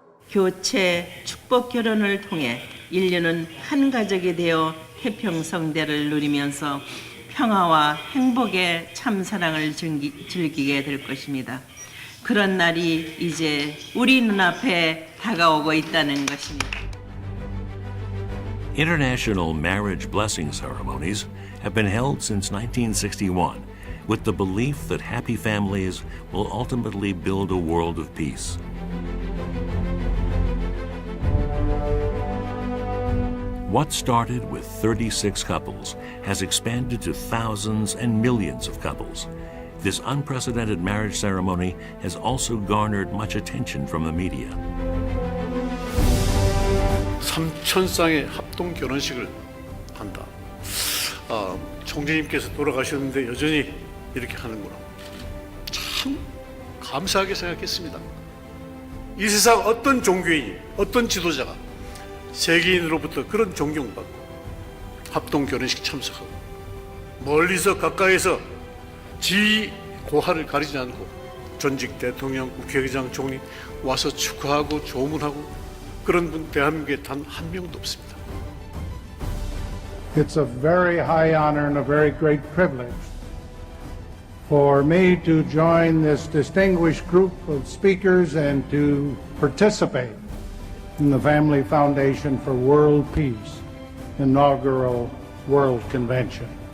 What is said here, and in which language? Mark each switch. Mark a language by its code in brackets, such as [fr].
[ko] 교체, 축복 결혼을 통해 인류는 한 가족이 되어 태평성대를 누리면서 평화와 행복의 참사랑을 즐기게 될 것입니다. 그런 날이 이제 우리 눈앞에 다가오고 있다는 것입니다. [en] International marriage blessing ceremonies have been held since 1961 with the belief that happy families will ultimately build a world of peace. What started with 36 couples has expanded to thousands and millions of couples. This unprecedented marriage ceremony has also garnered much attention from the media. [ko] 3,000쌍의 합동 결혼식을 한다. 총재님께서 돌아가셨는데 여전히 이렇게 하는구나. 참 감사하게 생각했습니다. 이 세상 어떤 종교인이, 어떤 지도자가 세계인으로부터 그런 존경받고 합동 결혼식 참석하고 멀리서 가까이서 지 고하를 가리지 않고 전직 대통령, 국회의장, 총리 와서 축하하고 조문하고 그런 분 대한민국에 단 한 명도 없습니다. [en] It's a very high honor and a very great privilege for me to join this distinguished group of speakers and to participate in the Family Foundation for World Peace inaugural World Convention.